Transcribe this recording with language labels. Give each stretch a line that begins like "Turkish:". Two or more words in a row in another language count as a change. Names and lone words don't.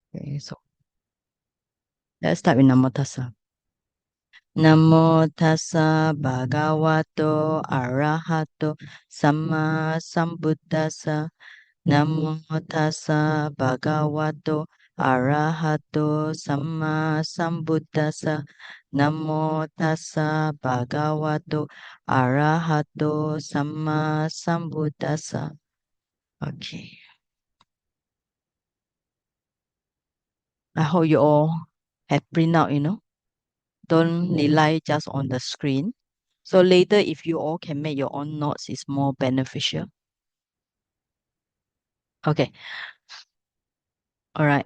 English: Okay, so let's start with Namo Tassa.
Pali: Namo Tassa Bhagavato Arahato Samma Sambuddhassa. Namo Tassa Bhagavato Arahato Samma Sambuddhassa. Namo Tassa Bhagavato Arahato Samma Sambuddhassa.
English: Okay. I hope you all have print out, Don't rely just on the screen. So later, if you all can make your own notes, it's more beneficial. Okay. All right.